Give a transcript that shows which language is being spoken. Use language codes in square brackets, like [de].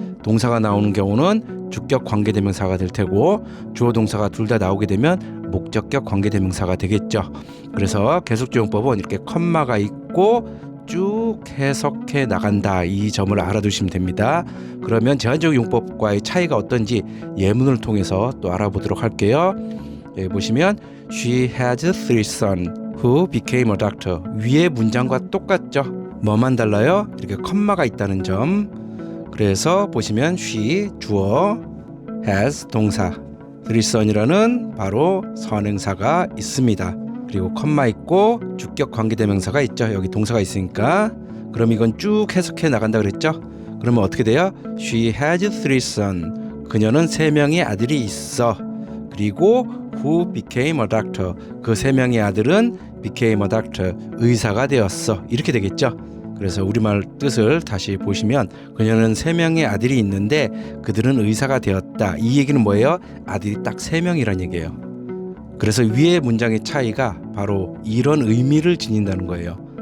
[ko] 동사가 나오는 경우는 주격 관계대명사가 될 테고 주어 동사가 둘 다 나오게 되면 목적격 관계대명사가 되겠죠. 그래서 계속적 용법은 이렇게 컴마가 있고 쭉 해석해 나간다. 이 점을 알아두시면 됩니다. 그러면 제한적 용법과의 차이가 어떤지 예문을 통해서 또 알아보도록 할게요. 여기 보시면 [en] She has three sons who became a doctor. [ko] 위의 문장과 똑같죠. 뭐만 달라요? 이렇게 컴마가 있다는 점. 그래서 보시면 she 주어, has 동사, three sons이라는 바로 선행사가 있습니다. 그리고 컴마 있고 주격 관계대명사가 있죠. 여기 동사가 있으니까. 그럼 이건 쭉 해석해 나간다 그랬죠. 그러면 어떻게 돼요? [en] She has three sons. [ko] 그녀는 세 명의 아들이 있어. 그리고 [en] who became a doctor. [ko] 그 세 명의 아들은 [en] became a doctor. [ko] 의사가 되었어. 이렇게 되겠죠. 그래서 우리말 뜻을 다시 보시면 그녀는 세 명의 아들이 있는데 그들은 의사가 되었다. 이 얘기는 뭐예요? 아들이 딱 세 명이란 얘기예요. 그래서 위의 문장의 차이가 바로 이런 의미를 지닌다는 거예요.